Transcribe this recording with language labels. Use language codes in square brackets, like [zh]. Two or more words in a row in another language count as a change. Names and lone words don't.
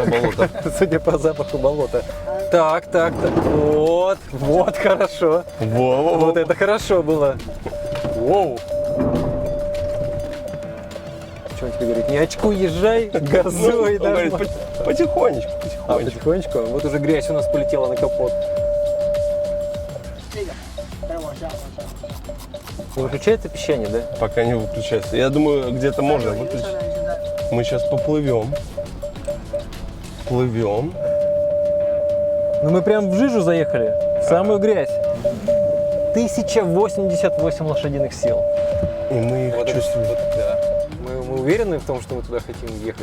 [ru] судя по запаху болота. Так. Вот хорошо. Во-во-во. Вот это хорошо было. Воу. Что он тебе говорит? Не очкуй, езжай, газуй. Он говорит, нормально. потихонечку. Потихонечку. Вот уже грязь у нас полетела на капот. [zh] 这个，再往下，往下。 [ru] Не выключается пищание, да? Пока не выключается. Я думаю, где-то можно [zh] 现 [ru] выключить. [zh] 在现在 [ru] Мы сейчас поплывем. Плывем. Ну мы прям в жижу заехали, в самую грязь. 1088 лошадиных сил. И мы их Вот это- чувствуем. вот, да. Мы уверены в том, что мы туда хотим ехать.